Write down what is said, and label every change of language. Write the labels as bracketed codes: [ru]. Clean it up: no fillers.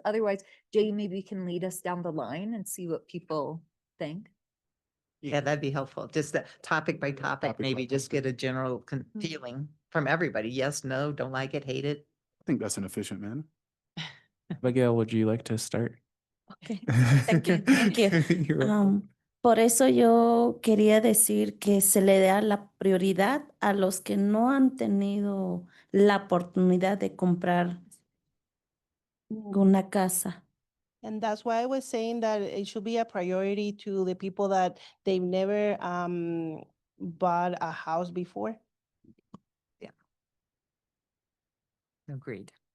[en] Otherwise, Jay maybe can lead us down the line and see what people think. Yeah, that'd be helpful. Just the topic by topic, Topic by maybe just get a general Mm-hmm. feeling from everybody. Yes, no, don't like it, hate it. I think that's an efficient manner. Miguel, would you like to start? Okay, thank you, thank you. You're welcome. [es] Por eso yo quería decir que se le da la prioridad a los que no han tenido la oportunidad de comprar una casa. [en] And that's why I was saying that it should be a priority to the people that they've never bought a house before. Agreed.